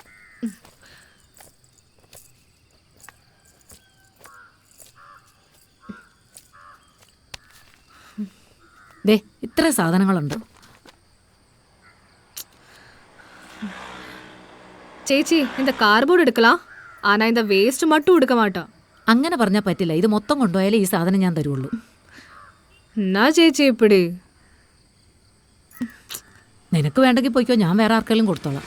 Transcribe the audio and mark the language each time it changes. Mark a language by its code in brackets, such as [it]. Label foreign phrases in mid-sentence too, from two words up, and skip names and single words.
[ml] ദേ ഇത്ര സാധനങ്ങളുണ്ട്. ചേച്ചി, [ta] இந்த கார்போர்டு எடுக்கலாம். ஆனா இந்த வேஸ்ட் மட்டும் எடுக்க மாட்டோம். [ml] അങ്ങനെ പറഞ്ഞാൽ പറ്റില്ല. ഇത് മൊത്തം കൊണ്ടുപോയാലേ ഈ സാധനം ഞാൻ തരുള്ളൂ. [ta] என்ன சேச்சி இப்படி? [ml] നിനക്ക് വേണ്ടെങ്കിൽ പോയിക്കോ, ഞാൻ വേറെ ആർക്കെങ്കിലും കൊടുത്തോളാം.